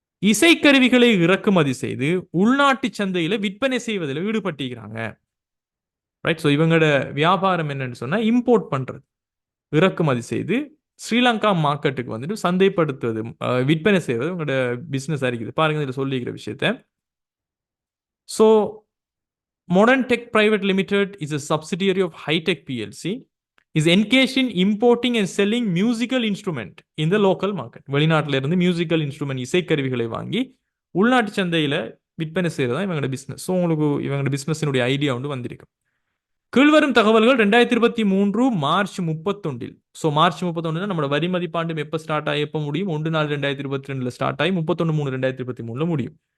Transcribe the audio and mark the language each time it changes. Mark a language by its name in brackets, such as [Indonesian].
[Tamil] இசைக்கருவிகளை இறக்குமதி செய்து உள்நாட்டு சந்தையில விற்பனை செய்வதில் ஈடுபட்டிருக்கிறாங்க. ரைட், ஸோ இவங்களோட வியாபாரம் என்னன்னு சொன்னா இம்போர்ட் பண்றது, இறக்குமதி செய்து ஸ்ரீலங்கா மார்க்கெட்டுக்கு வந்துட்டு சந்தைப்படுத்துவது, விற்பனை செய்வது உங்களோட பிசினஸ் இருக்குது. பாருங்க இதில் சொல்லிக்கிற விஷயத்த. [English] So modern tech private limited is a subsidiary of Hitech PLC, is engaged in importing and selling musical instrument in the local market. [Tamil] வெளிநாட்டில இருந்து மியூசிக்கல் இன்ஸ்ட்ருமெண்ட் இசைக்கருவிகளை வாங்கி உள்நாட்டு சந்தையில விற்பனை செய்யறதா இவங்களோட பிசினஸ். ஸோ உங்களுக்கு இவங்களோட பிசினஸினுடைய ஐடியா வந்து வந்திருக்கு. கீழ்வரும் தகவல்கள் 2023 மார்ச் 31. ஸோ மார்ச் 31 நம்மளோட வரி மதிப்பாண்டு எப்போ ஸ்டார்ட் ஆகி எப்போ முடியும், 1/4/2022 ஸ்டார்ட் ஆகி 31/3/2023 முடியும்.